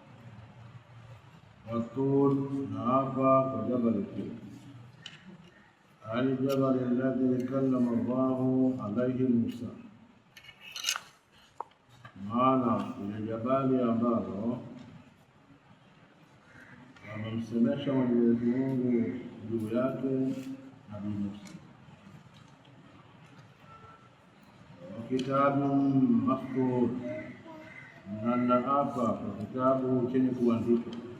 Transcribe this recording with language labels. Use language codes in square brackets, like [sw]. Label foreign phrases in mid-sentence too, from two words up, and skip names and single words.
[ar] والطور نابا وجبل طور الجبل الذي كلم الله عليه موسى [sw] maana ile jabali ambalo amemsemesha Mwenyezi Mungu juu yake Nabii Musa. Kitabu mastur, na naapa kwa kitabu chenye kuandikwa.